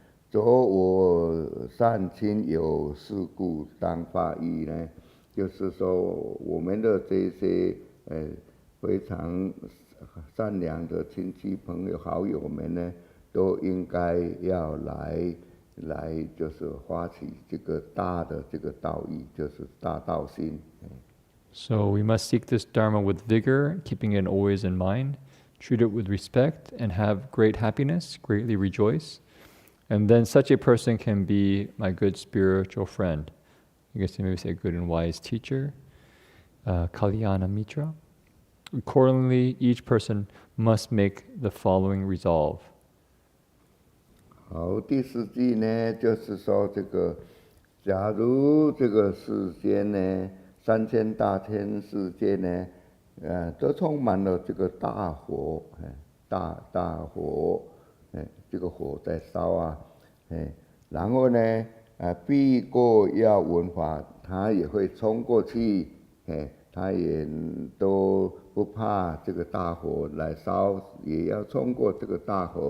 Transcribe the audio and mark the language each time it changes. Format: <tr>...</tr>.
<zh>昨我善亲有事故当发意呢，就是说我们的这些非常善良的亲戚朋友好友们呢，都应该要来就是发起这个大的这个道义，就是大道心。</zh> <en>So we must seek this Dharma with vigor, keeping it always in mind, treat it with respect, and have great happiness, greatly rejoice. And then such a person can be my good spiritual friend. I guess you maybe say good and wise teacher, Kalyana Mitra. Accordingly, each person must make the following resolve.</en> <zh>好，第4句呢，就是说这个，假如这个世间呢，3000大千世界呢，都充满了这个大火，大火，这个火在烧啊，然后呢，避过要闻法，他也会冲过去，他也都不怕这个大火来烧，也要冲过这个大</zh>